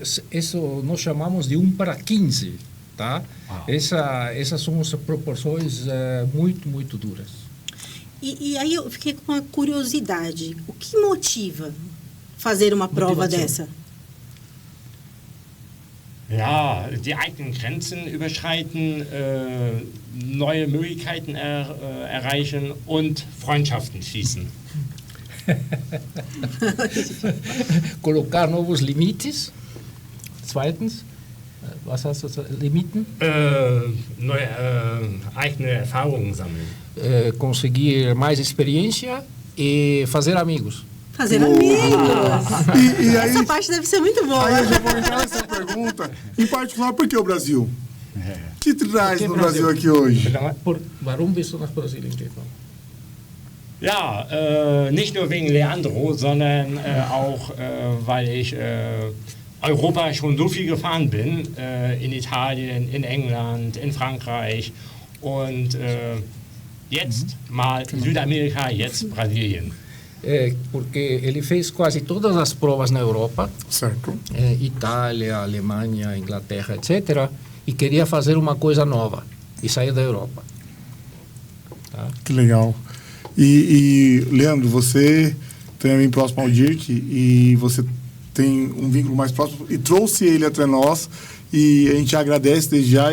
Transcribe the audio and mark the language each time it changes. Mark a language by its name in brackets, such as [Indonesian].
[Portuguese] Isso nós chamamos de 1 para 15, tá? Essas são as proporções muito, muito duras. E aí eu fiquei com uma curiosidade. O que motiva fazer uma prova dessa? [German] Ja, die eigenen Grenzen überschreiten, neue Möglichkeiten erreichen und Freundschaften schließen. [Portuguese] Colocar novos limites. [German] Zweitens, was hast du gesagt? Limiten? Neue eigene Erfahrungen sammeln. [Portuguese] Conseguir mais experiência e fazer amigos. Fazer amigos. E aí, Essa parte deve ser muito boa. aí eu já vou entrar nessa pergunta. Em particular, por que o Brasil? O que traz no Brasil aqui hoje? [German] Warum bist du nach Brasilien gekommen? Ja, nicht nur wegen Leandro, sondern auch, weil ich Europa schon so viel gefahren bin, in Italien, in England, in Frankreich und jetzt mal Südamerika, jetzt Brasilien. [Portuguese] Porque ele fez quase todas as provas na Europa, Certo. Itália, Alemanha, Inglaterra, etc., e queria fazer uma coisa nova e sair da Europa. Tá? Que legal. E Leandro, você também próximo ao Dirk e você tem um vínculo mais próximo e trouxe ele até nós e a gente agradece desde já.